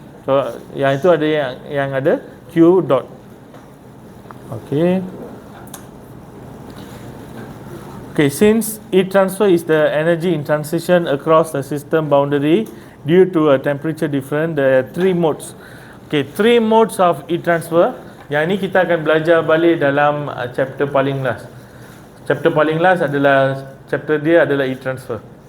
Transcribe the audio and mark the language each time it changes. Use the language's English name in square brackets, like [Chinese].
[Malay] So yang itu ada yang ada Q dot. [English] Okay, since heat transfer is the energy in transition across the system boundary due to a temperature difference, there are three modes. Okay, three modes of heat transfer. [Malay] Yang ini kita akan belajar balik dalam chapter paling last. Chapter paling last adalah chapter dia adalah heat transfer.